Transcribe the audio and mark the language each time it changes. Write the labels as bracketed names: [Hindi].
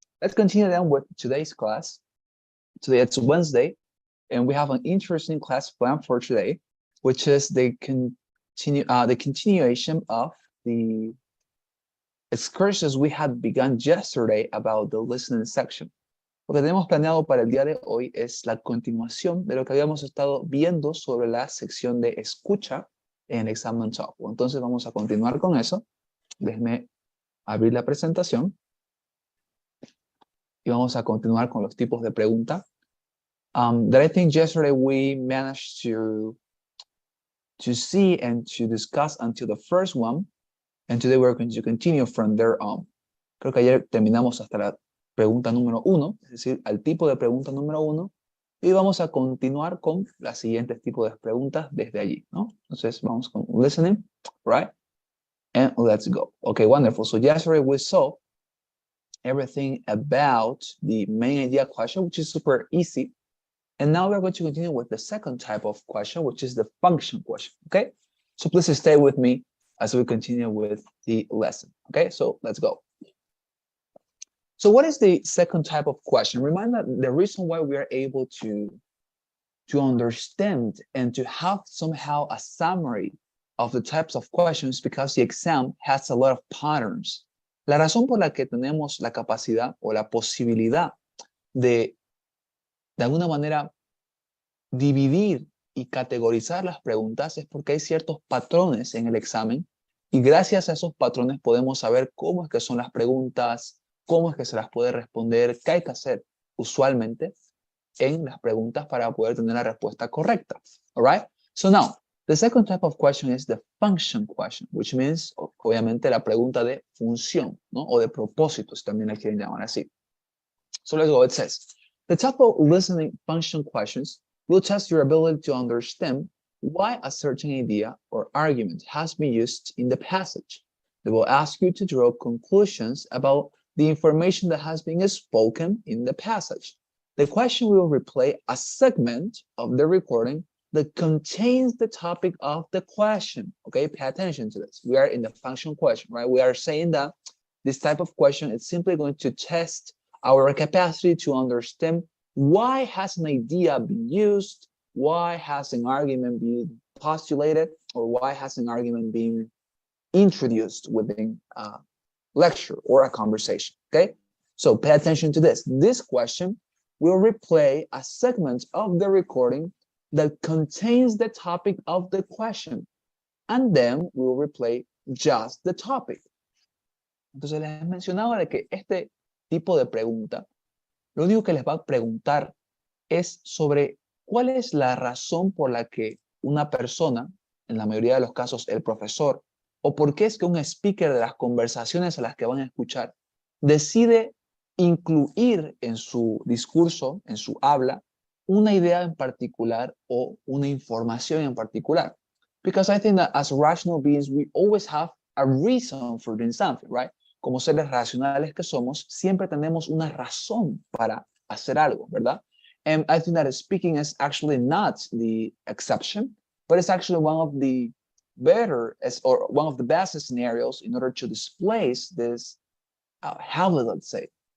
[English] Let's continue then with today's class. Today it's Wednesday, and we have an interesting class planned for today, which is the continuation of the excursions we had begun yesterday about the listening section. [Spanish] Lo que tenemos planeado para el día de hoy es la continuación de lo que habíamos estado viendo sobre la sección de escucha en el examen software. Entonces vamos a continuar con eso. Déjeme abrir la presentación y vamos a continuar con los tipos de pregunta. [English] That I think yesterday we managed to see and to discuss until the first one, and today we're going to continue from there on. [Spanish] Creo que ayer terminamos hasta la pregunta número 1, es decir, al tipo de pregunta número 1, y vamos a continuar con los siguientes tipos de preguntas desde allí, ¿no? Entonces vamos con [English] listening, right? And let's go. Okay, wonderful. So yesterday we saw everything about the main idea question, which is super easy. And now we're going to continue with the second type of question, which is the function question, okay? So please stay with me as we continue with the lesson, okay? So let's go. So what is the second type of question? Remind that the reason why we are able to understand and to have somehow a summary of the types of questions because the exam has a lot of patterns. [Spanish] La razón por la que tenemos la capacidad o la posibilidad de alguna manera dividir y categorizar las preguntas es porque hay ciertos patrones en el examen y gracias a esos patrones podemos saber cómo es que son las preguntas, cómo es que se las puede responder, qué hay que hacer usualmente en las preguntas para poder tener la respuesta correcta. [English] All right? So now, the second type of question is the function question, which means, [Spanish] obviamente, la pregunta de función, ¿no? O de propósito, si también la quieren llamar así. [English] So let's go. It says, the type of listening function questions will test your ability to understand why a certain idea or argument has been used in the passage. They will ask you to draw conclusions about the information that has been spoken in the passage. The question will replay a segment of the recording that contains the topic of the question. Okay, pay attention to this. We are in the function question, right? We are saying that this type of question is simply going to test our capacity to understand why has an idea been used, why has an argument been postulated, or why has an argument been introduced within a lecture or a conversation, okay? So pay attention to this. This question will replay a segment of the recording that contains the topic of the question, and then we'll replay just the topic. [Spanish] Entonces les mencionaba de que este tipo de pregunta, lo único que les va a preguntar es sobre cuál es la razón por la que una persona, en la mayoría de los casos el profesor, o por qué es que un speaker de las conversaciones a las que van a escuchar decide incluir en su discurso, en su habla, una idea en particular o una información en particular. [English] Because I think that as rational beings, we always have a reason for doing something, right? [Spanish] Como seres racionales que somos, siempre tenemos una razón para hacer algo, ¿verdad? [English] And I think that speaking is actually not the exception, but it's actually one of the better or one of the best scenarios in order to display this habit, let's say.